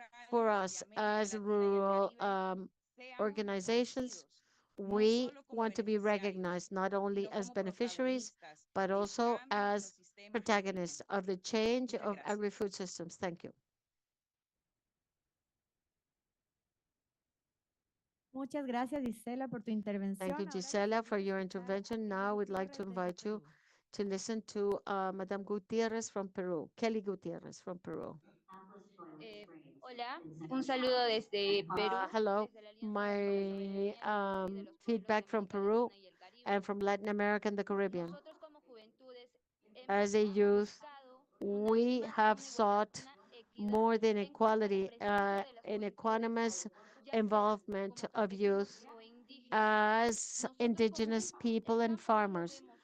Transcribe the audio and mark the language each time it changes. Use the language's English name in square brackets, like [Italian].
[English] For us as rural organizations, we want to be recognized not only as beneficiaries, but also as protagonists of the change of agri-food systems. Thank you. [Spanish] Muchas gracias, Gisela, por tu intervención. [English] Thank you, Gisela, for your intervention. Now we'd like to invite you to listen to Madame Gutierrez from Peru, Kelly Gutierrez from Peru. [Spanish] Hola, un saludo desde Perú. [English] Hello, my feedback from Peru and from Latin America and the Caribbean. As a youth, we have sought more than equality in equanimous involvement of youth as indigenous people and farmers.